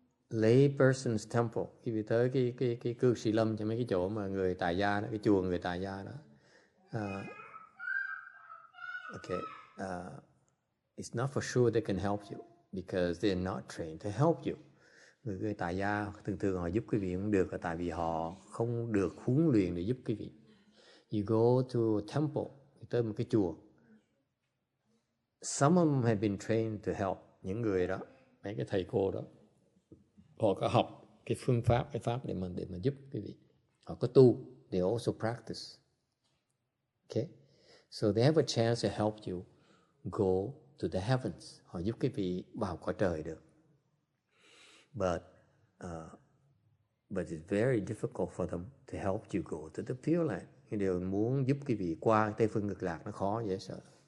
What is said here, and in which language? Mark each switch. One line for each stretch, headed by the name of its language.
English: lay person's temple.
Vietnamese: Khi về tới cái cư sĩ lâm, cho mấy cái chỗ mà người tại gia đó, cái chùa người tại gia đó.
English: It's not for sure they can help you because they're not trained to help you.
Vietnamese: Người tại gia thường họ giúp quý vị không được là tại vì họ không được huấn luyện để giúp quý vị.
English: You go to a temple,
Vietnamese: tới một cái chùa.
English: Some of them have been trained to help.
Vietnamese: Những người đó, mấy cái thầy cô đó, họ có học cái phương pháp, cái pháp để mà giúp quý vị. Họ có tu,
English: they also practice. Okay? So they have a chance to help you go to the heavens.
Vietnamese: Họ giúp quý vị vào cõi trời được.
English: But it's very difficult for them to help you go to the Pure Land.
Vietnamese: Cái điều muốn giúp quý vị qua Tây Phương Cực Lạc nó khó dễ sợ.